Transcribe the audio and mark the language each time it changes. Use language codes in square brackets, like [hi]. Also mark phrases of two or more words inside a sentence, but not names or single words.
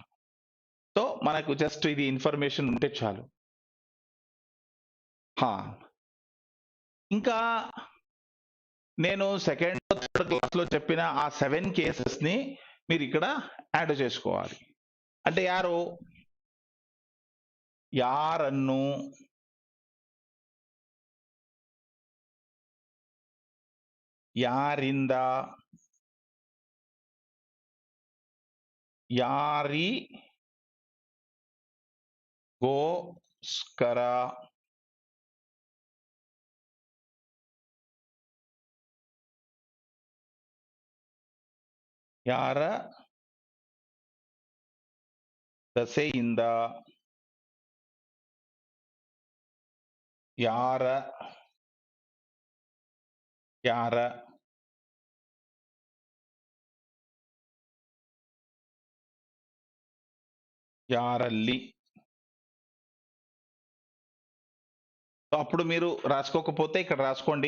[te] సో మనకు జస్ట్ ఇది ఇన్ఫర్మేషన్ ఉంటే చాలు. ఇంకా నేను [en] second third class [te] లో చెప్పిన ఆ 7 కేసెస్ ని మీరు ఇక్కడ యాడ్ చేసుకోవాలి. [kn] అంటే ಯಾರನ್ನು, ಯಾರಿಂದ, ಯಾರಿಗೋಸ್ಕರ, ಯಾರ ದಸೆಯಿಂದ, ಯಾರ, ಯಾರ, యారల్లి. [te] అప్పుడు మీరు రాసుకోకపోతే ఇక్కడ రాసుకోండి.